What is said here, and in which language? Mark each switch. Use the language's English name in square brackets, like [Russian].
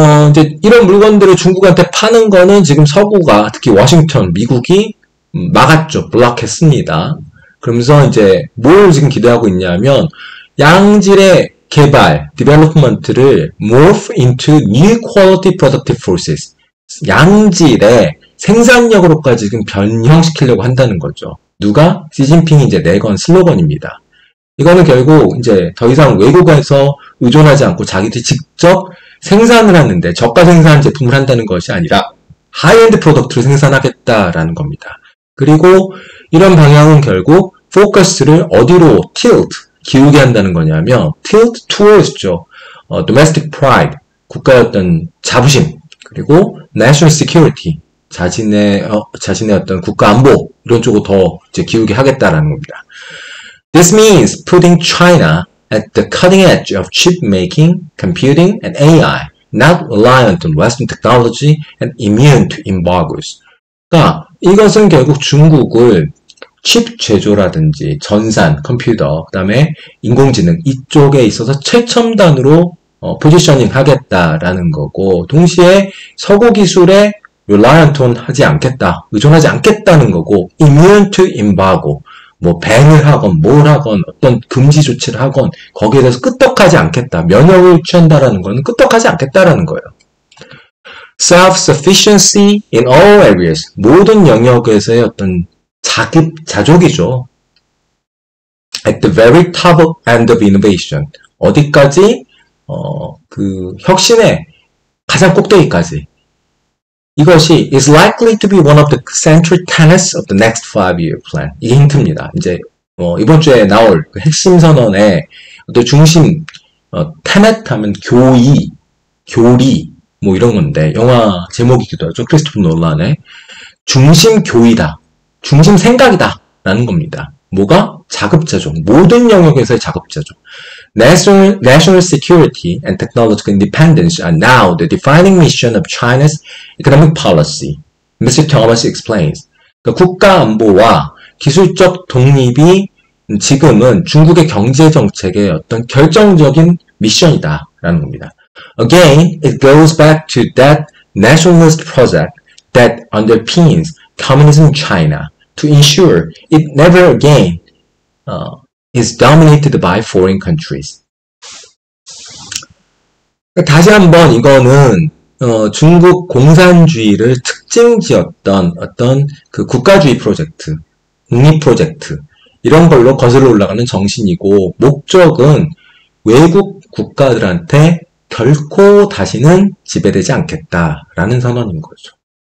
[Korean] 이제 이런 물건들을 중국한테 파는 거는 지금 서구가, 특히 워싱턴, 미국이 막았죠. 블락했습니다. 그러면서 이제 뭘 지금 기대하고 있냐면 양질의 개발, development를 [English] morph into new quality productive forces. [Korean] 양질의 생산력으로까지 지금 변형시키려고 한다는 거죠. 누가? 시진핑이 이제 내건 슬로건입니다. 이거는 결국 이제 더 이상 외국에서 의존하지 않고 자기들이 직접 생산을 하는데 저가 생산 제품을 한다는 것이 아니라 하이엔드 프로덕트를 생산하겠다라는 겁니다. 그리고 이런 방향은 결국 포커스를 어디로 기울게 한다는 거냐면 [English] tilt towards [Korean] 죠. [English] domestic pride, [Korean] 국가의 어떤 자부심, 그리고 [English] national security, [Korean] 자신의 어떤 국가 안보 이런 쪽으로 더 이제 기울게 하겠다라는 겁니다. [English] This means putting China at the cutting edge of chip making, computing, and AI, not reliant on Western technology and immune to embargoes. [Korean] 그러니까 이것은 결국 중국을 칩 제조라든지 전산, 컴퓨터, 그 다음에 인공지능 이쪽에 있어서 최첨단으로 포지셔닝 하겠다라는 거고, 동시에 서구 기술에 [English] reliant on [Korean] 하지 않겠다, 의존하지 않겠다는 거고, [English] immune to embargo, [Korean] 뭐 밴을 하건 뭘 하건 어떤 금지 조치를 하건 거기에 대해서 끄떡하지 않겠다, 면역을 취한다라는 거는 끄떡하지 않겠다라는 거예요. [English] Self-sufficiency in all areas, [Korean] 모든 영역에서의 어떤 자족이죠. [English] At the very top end of innovation, [Korean] 어디까지? 그 혁신의 가장 꼭대기까지. 이것이 [English] is likely to be one of the central tenets of the next 5-year plan. [Korean] 이게 힌트입니다. 이제 이번 주에 나올 그 핵심 선언의 어떤 중심 tenet 하면 교리 뭐 이런 건데 영화 제목이기도 하죠. 크리스토퍼 놀란의 중심 교이다, 중심 생각이다 라는 겁니다. 뭐가? 자급자족. 모든 영역에서의 자급자족. [English] National security and technological independence are now the defining mission of China's economic policy. Mr. Thomas explains. [Korean] 그러니까 국가 안보와 기술적 독립이 지금은 중국의 경제 정책의 어떤 결정적인 미션이다라는 겁니다. [English] Again, it goes back to that nationalist project that underpins communism in China to ensure it never again is dominated by foreign countries. [Korean] 다시 한번 이거는 중국 공산주의를 특징지었던 어떤 그 국가주의 프로젝트, 독립 프로젝트 이런 걸로 거슬러 올라가는 정신이고, 목적은 외국 국가들한테 결코 다시는 지배되지 않겠다라는 선언인 거죠.